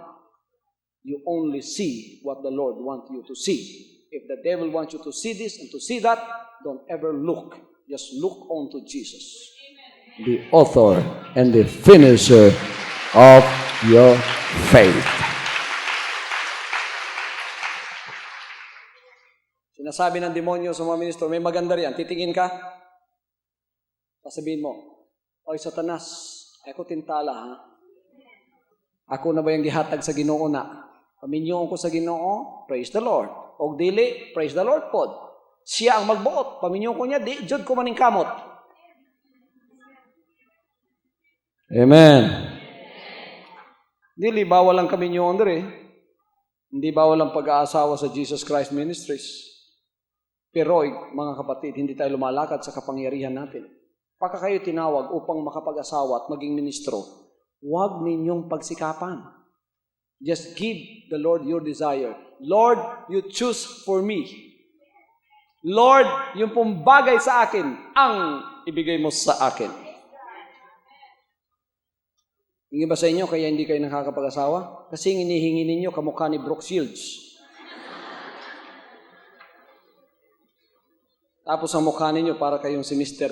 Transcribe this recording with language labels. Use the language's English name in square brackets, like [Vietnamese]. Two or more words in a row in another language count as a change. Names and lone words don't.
[English] You only see what the Lord wants you to see. If the devil wants you to see this and to see that, don't ever look. Just look on to Jesus, the author and the finisher of your faith. [Filipino] Sinasabi ng demonyo sa mga ministro, may maganda riyan, titingin ka, sasabihin mo, oy Satanas, ako tintala ha? [Cebuano] Ako na ba yung gihatag sa Ginoo na? Paminyoon ko sa Ginoo, [English] praise the Lord. [Cebuano] Og dili, [English] praise the Lord [Cebuano] pod. Siya ang magbuot, paminyoon ko niya, di jud ko maning kamot. Amen. Dili, bawal ang kaminyoon diri. [Filipino] Hindi bawal ang pag-aasawa sa Jesus Christ Ministries. Pero, mga kapatid, hindi tayo lumalakad sa kapangyarihan natin. Pagka kayo tinawag upang makapag-asawa at maging ministro, huwag ninyong pagsikapan. [English] Just give the Lord your desire. Lord, you choose for me. [Filipino] Lord, yung pong bagay sa akin, ang ibigay mo sa akin. Hindi ba sa inyo, kaya hindi kayo nakakapag-asawa? Kasi hinihingi ninyo kamukha ni Brooke Shields. Tapos ang mukha ninyo para kayong si Mr.